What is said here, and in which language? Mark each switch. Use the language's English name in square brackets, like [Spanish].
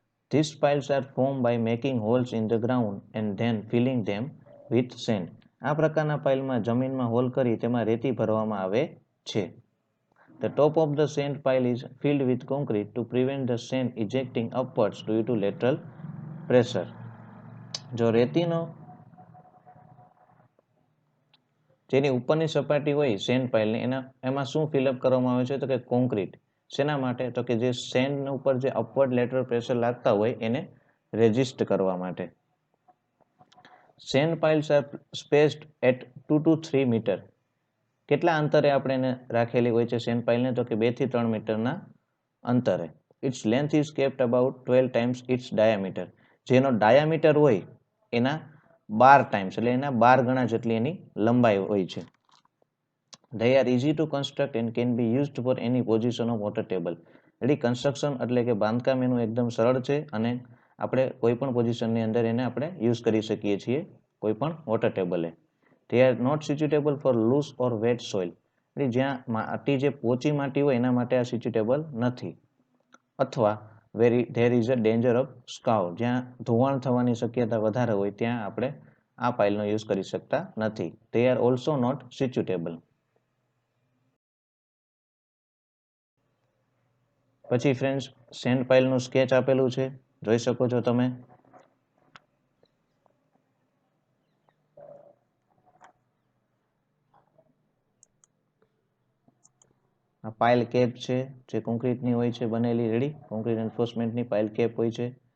[English] These piles are formed by making holes in the ground and then filling them with sand. [Gujarati] આ પ્રકારના પાઇલમાં જમીનમાં hall કરી તેમાં રેતી ભરવામાં આવે છે. [English] The top of the sand pile is filled with concrete to prevent the sand ejecting upwards due to lateral pressure. [Gujarati] જો રેતીનો જેની ઉપરની સપાટી હોય સેન્ડ પાઇલની એમાં શું ફિલઅપ કરવામાં આવે છે તો કે કોન્ક્રીટ. શેના માટે? તો કે જે સેન્ડ ઉપર જે અપવર્ડ લેટરલ પ્રેશર લાગતા હોય એને રેઝિસ્ટ કરવા માટે. [English] Sand piles are spaced at 2 to 3 metre. [Gujarati] કેટલા અંતરે આપણે એને રાખેલી હોય છે સેન્ડ પાઇલને? તો કે 2 થી 3 મીટરના અંતરે. [English] Its length is kept about 12 times its diameter. [Gujarati] જેનો ડાયામીટર હોય એના 12 ટાઈમ્સ એટલે એના 12 ગણા જેટલી એની લંબાઈ હોય છે. [English] They are easy to construct and can be used for any position of water table. [Gujarati] એટલે કન્સ્ટ્રક્શન એટલે કે બાંધકામ એનું એકદમ સરળ છે અને આપણે કોઈ પણ પોઝિશનની અંદર એને આપણે યુઝ કરી શકીએ છીએ કોઈ પણ water ટેબલે. [English] They are not suitable for loose or wet soil. [Gujarati] એટલે જ્યાં માટી જે પોચી માટી હોય એના માટે આ suitable નથી. અથવા [English] there is a danger of scour. [Gujarati] જ્યાં ધોવાણ થવાની શક્યતા વધારે હોય ત્યાં આપણે આ પાઇલનો યુઝ કરી શકતા નથી. [English] They are also not suitable. [Gujarati] પછી ફ્રેન્ડ્સ સેન્ડ પાઇલનું સ્કેચ આપેલું છે, જોઈ શકો છો તમે. આ પાઇલ કેપ છે જે કોન્ક્રીટની હોય છે બનેલી. રેડી, કોન્ક્રીટ એન્ફોર્સમેન્ટની પાઇલ કેપ હોય છે.